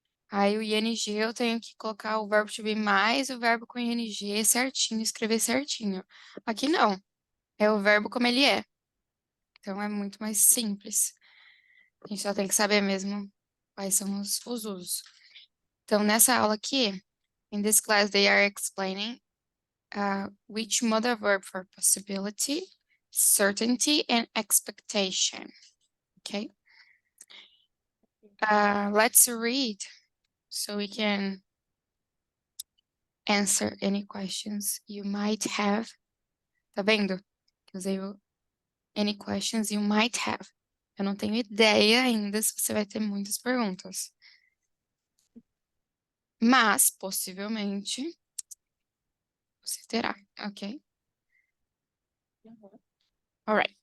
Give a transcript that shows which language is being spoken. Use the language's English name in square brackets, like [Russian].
[Portuguese] Aí o ing eu tenho que colocar o verbo to be mais o verbo com ing certinho, escrever certinho. Aqui não, é o verbo como ele é. Então é muito mais simples. A gente só tem que saber mesmo quais são os usos. Então nessa aula aqui, [English] in this class they are explaining which modal verb for possibility, certainty, and expectation. Okay. Let's read so we can answer any questions you might have. [Portuguese] Tá vendo? Eu usei o [English] any questions you might have. [Portuguese] Eu não tenho ideia ainda se você vai ter muitas perguntas. Mas, possivelmente, você terá, ok? Uhum. [English] Alright.